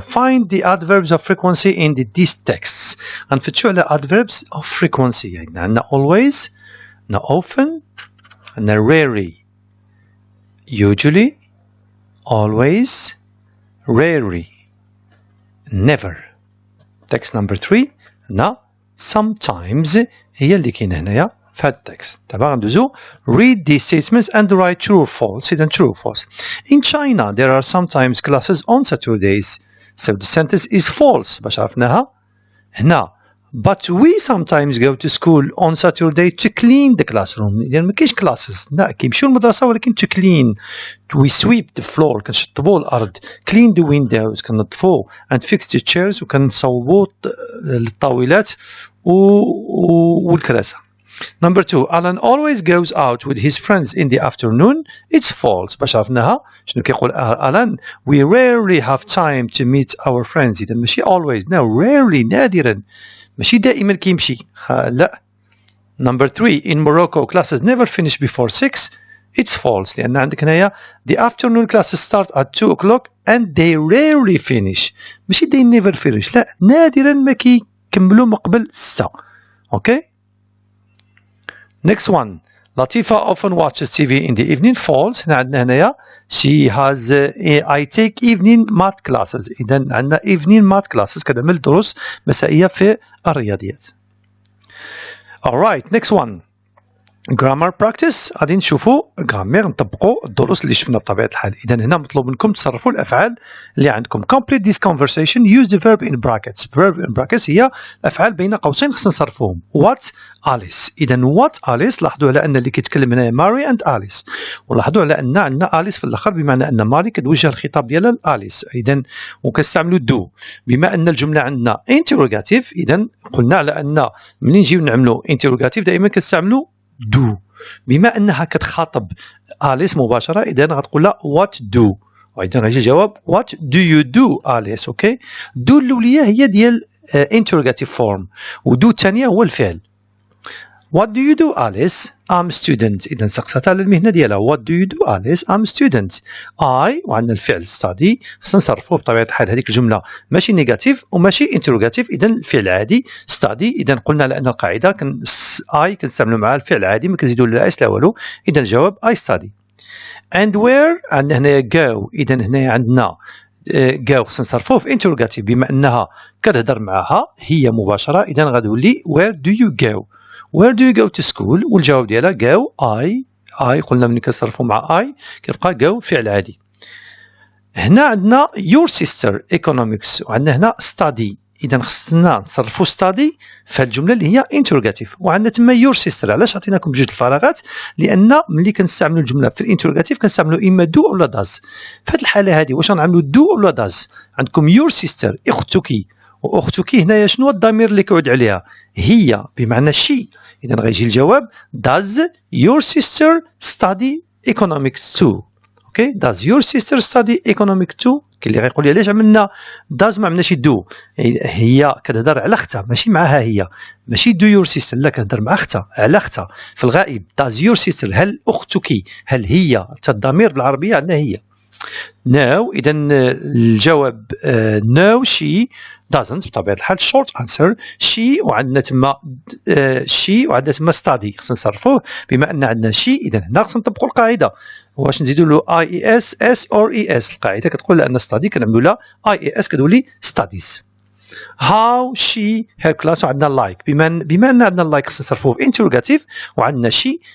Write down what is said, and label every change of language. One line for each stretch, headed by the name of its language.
English: Find the adverbs of frequency in these texts.
Arabic: غنفتشو على
English: adverbs of frequency.
Arabic: يعني عندنا
English: always, عندنا often, عندنا rarely, usually, always, rarely, never. Text number 3
Arabic: عندنا
English: sometimes
Arabic: هي اللي كاينه هنايا في هذا التكست. دابا غندوزو
English: read these statements and write true or false. إذا true or false. In China there are sometimes classes on Saturdays. So the sentence is false.
Arabic: باش عرفناها هنا.
English: But we sometimes go to school on Saturday to clean the classroom.
Arabic: إذا ما كاينش classes. لا كيمشيو للمدرسة ولكن
English: to clean. We sweep the floor.
Arabic: كنشطبوا الأرض.
English: Clean the windows.
Arabic: كنظفوا.
English: And fix the chairs.
Arabic: وكنصوبوا الطاولات والكراسي.
English: Number 2, Alan always goes out with his friends in the afternoon. It's false.
Arabic: باش عرفناها شنو كيقول Alan.
English: We rarely have time to meet our friends.
Arabic: إذا ماشي always.
English: No, rarely.
Arabic: نادرا. ماشي دائما كيمشي. لا.
English: Number 3, in Morocco classes never finish before 6. It's false.
Arabic: لأن عندك هنايا
English: the afternoon classes start at 2 o'clock and they rarely finish.
Arabic: ماشي
English: they never finish.
Arabic: لا نادرا ما كيكملوا من قبل 6.
English: Okay. Next one. Latifa often watches TV in the evening. False.
Arabic: عندنا هنايا
English: she has I take evening math classes.
Arabic: إذا عندنا
English: evening math classes
Arabic: كنعمل دروس مسائية في الرياضيات.
English: Alright. Next one. grammar practice.
Arabic: غادي نشوفوا جرامير نطبقوا الدروس اللي شفنا بطبيعة الحال. إذا هنا مطلوب منكم تصرفوا الأفعال اللي عندكم.
English: Complete this conversation. Use the verb in brackets. Verb in brackets
Arabic: هي الأفعال بين قوسين خصنا نصرفوهم.
English: What Alice.
Arabic: إذا
English: what Alice.
Arabic: لاحظوا على أن اللي كيتكلم هنا ماري and Alice. ولاحظوا على أن عندنا أليس في الآخر بمعنى أن ماري كتوجه الخطاب ديالها لأليس. إذا وكنستعملوا do. بما أن الجملة عندنا interrogative. إذا قلنا على أن منين نجيو نعملوا interrogative دائما كنستعملوا do. بما أنها كتخاطب أليس مباشرة إذا غتقول لها
English: what do.
Arabic: وإذا غيجي الجواب
English: what do you do
Arabic: أليس. أوكي. do الأولية هي ديال interrogative form و do الثانية هو الفعل.
English: What do you do Alice? I'm a student.
Arabic: إذا سقسات على المهنة ديالها.
English: What do you do Alice? I'm a student.
Arabic: I وعندنا الفعل study خصنا نصرفوه بطبيعة الحال. هذيك الجملة ماشي نيجاتيف وماشي interrogative. إذا الفعل عادي study. إذا قلنا لأن القاعدة I كنستعملوا معها الفعل عادي ما كنزيدوا لا اس لا والو. إذا الجواب
English: I study. And where
Arabic: عندنا هنايا go. إذا هنايا عندنا go خصنا نصرفوه في interrogative بما أنها كتهضر معها هي مباشرة. إذا غتولي
English: where do you go. Where do you go to school؟
Arabic: والجواب ديالها
English: go I
Arabic: قلنا ملي كنصرفو مع I كيبقى go فعل عادي. هنا عندنا
English: your sister economics
Arabic: وعندنا هنا study. إذا خصنا نصرفو study في الجملة اللي هي interrogative. وعندنا تما your sister. علاش عطيناكم بجوج الفراغات؟ لأن ملي كنستعملوا الجملة في الانتروغاتيف كنستعملوا إما do ولا does. في هذه الحالة هذه واش غنعملوا do ولا does؟ عندكم
English: your sister
Arabic: أختك وأختك هنايا شنو الضمير اللي كيعود عليها؟ هي بمعنى she. إذا غيجي الجواب
English: does your sister study economics too. Okay. Does your sister study economics too؟
Arabic: كاين اللي غيقول لي علاش عملنا does ما عملناش
English: do.
Arabic: هي كتهضر على اختها ماشي معها هي. ماشي do your sister لا كتهضر مع اختها على اختها في الغائب. does your sister هل أختك هل هي الضمير بالعربية عندنا هي.
English: No.
Arabic: إذا الجواب
English: no she doesn't
Arabic: بطبيعة الحال. short answer she وعندنا تما she وعندنا تما study خصنا نصرفوه بما أن عندنا she. إذا هنا خصنا نطبقوا القاعدة. واش نزيدوا له IES S or ES. القاعدة كتقول لأن study كنعملوا لها IES كتولي studies.
English: how she her class
Arabic: وعندنا like بما أن عندنا like خصنا نصرفوه في interrogative وعندنا she.